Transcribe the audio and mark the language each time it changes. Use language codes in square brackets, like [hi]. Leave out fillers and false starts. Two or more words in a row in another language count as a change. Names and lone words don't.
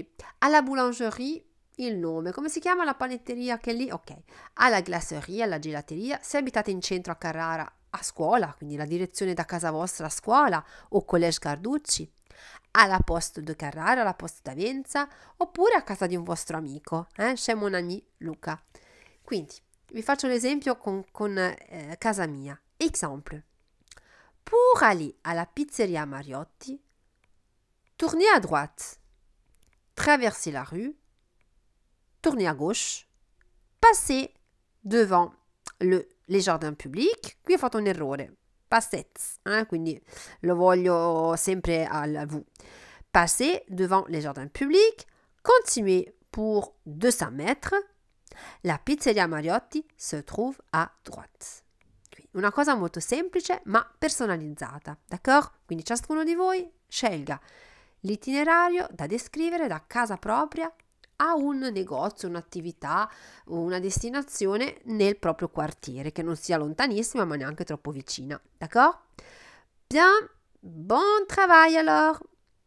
[it] Alla boulangerie il nome, come si chiama la panetteria che è lì? Ok, alla glaceria, alla gelateria, se abitate in centro a Carrara, a scuola, quindi la direzione da casa vostra a scuola o Collège Carducci, alla Poste de Carrara, alla Poste d'Avenza, oppure a casa di un vostro amico, [fr] chez mon ami Luca. [it] Quindi, vi faccio l'esempio con casa mia. [fr] Exemple. Pour aller à la pizzeria Mariotti, tournez à droite, traversez la rue, tournez à gauche, passez devant les jardins publics. [it] Qui ho fatto un errore, passez, quindi lo voglio sempre al vous. [fr] Passez devant les jardins publics, continuez pour 200 mètres, la pizzeria Mariotti se trouve à droite. [it] Quindi una cosa molto semplice ma personalizzata, d'accordo? Quindi ciascuno di voi scelga l'itinerario da descrivere da casa propria a un negozio, un'attività o una destinazione nel proprio quartiere, che non sia lontanissima ma neanche troppo vicina, d'accordo? [fr] Bien, bon travail alors!